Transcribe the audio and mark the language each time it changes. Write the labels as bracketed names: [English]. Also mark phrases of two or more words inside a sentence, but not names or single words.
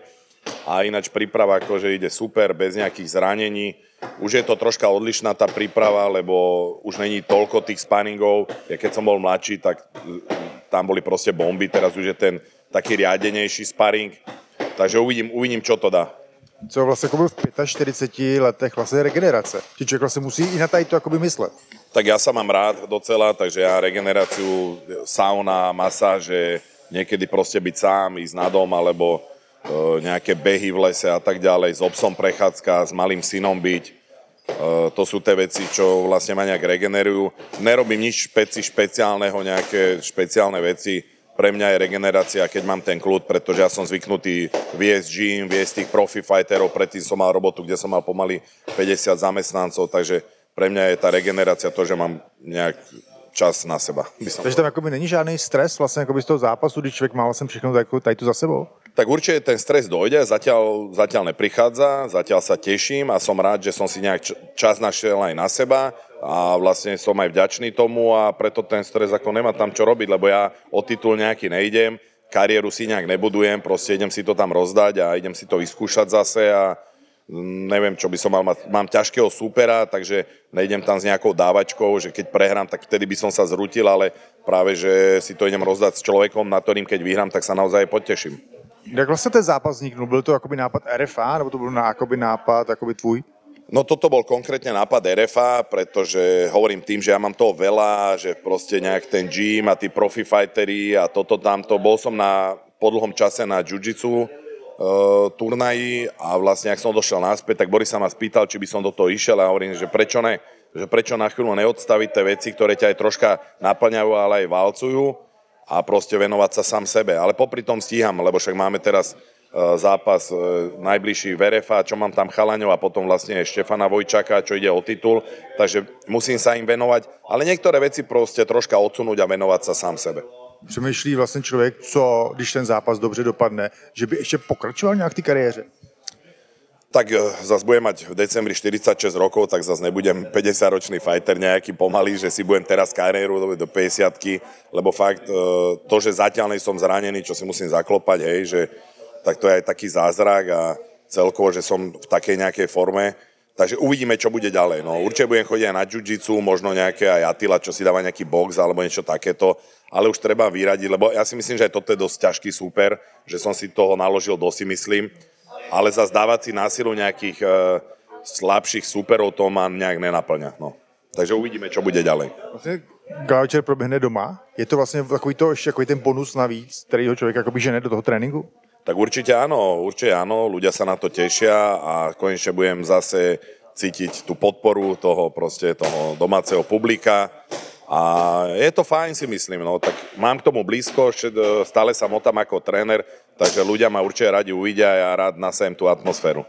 [Slovak] A ináč príprava akože ide super, bez nejakých zranení. Už je to troška odlišná tá príprava, lebo už není toľko tých sparingov. Ja keď som bol mladší, tak tam boli proste bomby, teraz už je ten taký riadenejší sparing. Takže uvidím, čo to dá. [Czech] Co vlastně jako v 45 letech vlastně regenerace? Či člověk vlastně musí i na tady to jakoby myslet. [Slovak] Tak ja sa mám rád docela, takže ja regeneráciu, sauna, masáže, niekedy proste byť sám, ísť na dom, alebo nejaké behy v lese a tak ďalej, s obsom prechádzka, s malým synom byť. To sú tie veci, čo vlastne ma nejak regenerujú. Nerobím nič špeciálneho, nejaké špeciálne veci. Pre mňa je regenerácia, keď mám ten kľud, pretože ja som zvyknutý viesť gym, viesť tých profi fighterov. Predtým som mal robotu, kde som mal pomaly 50 zamestnancov, takže pre mňa je tá regenerácia to, že mám nejak čas na seba. [Czech] Takže tam jakoby není žádný stres vlastně jakoby z toho zápasu, když člověk má vlastně všechno tady tu za sebou? [Slovak] Tak určite ten stres dojde, zatiaľ neprichádza, zatiaľ sa teším a som rád, že som si nejak čas našiel aj na seba a vlastne som aj vďačný tomu a preto ten stres ako nemá tam čo robiť, lebo ja o titul nejaký nejdem, kariéru si nejak nebudujem, proste idem si to tam rozdať a idem si to vyskúšať zase a neviem, čo by som mal mať. Mám ťažkého súpera, takže nejdem tam s nejakou dávačkou, že keď prehrám, tak vtedy by som sa zrutil, ale práve, že si to idem rozdať s človekom, na ktorým keď vyhrám, tak sa naozaj poteším. [Czech] Jak vlastně ten zápas vzniknul? Byl to jakoby nápad RFA, nebo to byl nápad jakoby tvůj? [Slovak] No toto bol konkrétne nápad RFA, pretože hovorím tým, že ja mám toho veľa, že proste nejak ten gym a tí profi fighteri a toto tamto. Bol som po dlhom čase na jiu-jitsu turnaji a vlastne ak som došiel naspäť, tak Boris sa ma spýtal, či by som do toho išiel a hovorím, že prečo ne? Že prečo na chvíľu neodstaviť tie veci, ktoré ťa aj troška naplňajú, ale aj valcujú a proste venovať sa sám sebe. Ale popri tom stíham, lebo však máme teraz zápas najbližší v RFA, čo mám tam chalaňov a potom vlastne Štefana Vojčaka, čo ide o titul, takže musím sa im venovať, ale niektoré veci proste troška odsunúť a venovať sa sám sebe. [Czech] Přemýšlí vlastně člověk, co, když ten zápas dobře dopadne, že by ještě pokračoval nějak v té kariéře? [Slovak] Tak zase budem mať v decembri 46 rokov, tak zase nebudem 50-ročný fighter nejaký pomalý, že si budem teraz kariéru do 50-ky, lebo fakt to, že zatiaľ som zranený, čo si musím zaklopať, hej, že tak to je aj taký zázrak a celkovo, že som v takej nejakej forme. Takže uvidíme, čo bude ďalej. No, určite budem chodiť aj na jiu-jitsu, možno nejaké aj Attila, čo si dáva nejaký box alebo niečo takéto, ale už treba vyradiť, lebo ja si myslím, že aj toto je dosť ťažký súper, že som si toho naložil dosť, myslím, ale zase dávať si násilu nejakých slabších súperov, to ma nejak nenaplňa. No. Takže uvidíme, čo bude ďalej. [Czech] Vlastně gala večer proběhne doma. Je to vlastně takový ten bonus navíc, který ho člověk jakoby žene do toho tréninku? [Slovak] Tak určite áno, ľudia sa na to tešia a konečne budem zase cítiť tú podporu toho domáceho publika a je to fajn, si myslím, no, tak mám k tomu blízko, stále sa motám ako tréner, takže ľudia ma určite radi uvidia a ja rád nasajem tú atmosféru.